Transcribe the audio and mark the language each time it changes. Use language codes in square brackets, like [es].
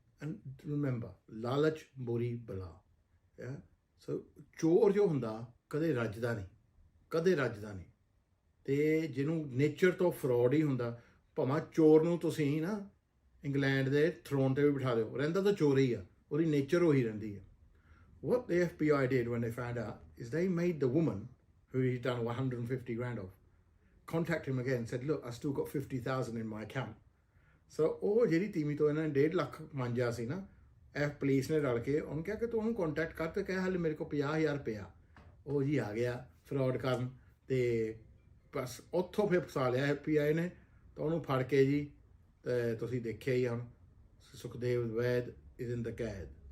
[en] and remember, [pa] ਲਾਲਚ ਬੁਰੀ ਬਲਾ। ਸੋ ਚੋਰ ਜੋ ਹੁੰਦਾ ਕਦੇ ਰੱਜਦਾ ਨਹੀਂ, ਅਤੇ ਜਿਹਨੂੰ ਨੇਚਰ ਤੋਂ ਫਰੋਡ ਹੀ ਹੁੰਦਾ, ਭਾਵੇਂ ਚੋਰ ਨੂੰ ਤੁਸੀਂ ਨਾ ਇੰਗਲੈਂਡ ਦੇ ਥਰੋਨ 'ਤੇ ਵੀ ਬਿਠਾ ਦਿਓ, ਰਹਿੰਦਾ ਤਾਂ ਚੋਰ ਹੀ ਆ, ਉਹਦੀ ਨੇਚਰ ਉਹੀ ਰਹਿੰਦੀ ਆ। [en] What the FBI did when they found out is they made the woman who he'd done 150 grand of contact him again and said, look, I still got 50,000 in my account. [pa] So ਉਹ ਜਿਹੜੀ ਤੀਵੀਂ ਤੋਂ ਇਹਨਾਂ ਨੇ 1.5 ਲੱਖ ਮੰਗਿਆ ਸੀ ਨਾ, police ਨੇ ਰਲ ਕੇ ਉਹਨੂੰ ਕਿਹਾ ਕਿ ਤੂੰ ਉਹਨੂੰ ਕੰਟੈਕਟ ਕਰ, ਤੇ ਕਿਹਾ ਹਾਲੇ ਮੇਰੇ ਕੋਲ 50,000 ਰੁਪਇਆ। ਉਹ ਜੀ ਆ ਗਿਆ ਫਰੋਡ ਕਰਨ, ਅਤੇ ਬਸ ਉੱਥੋਂ ਫਿਰ ਫਸਾ ਲਿਆ FBI ਨੇ, ਤਾਂ ਉਹਨੂੰ ਫੜ ਕੇ ਜੀ, ਅਤੇ ਤੁਸੀਂ ਦੇਖਿਆ ਹੀ ਹੁਣ ਸੁਖਦੇਵ ਵੈਦ [en] is in the [pa] ਕੈਦ।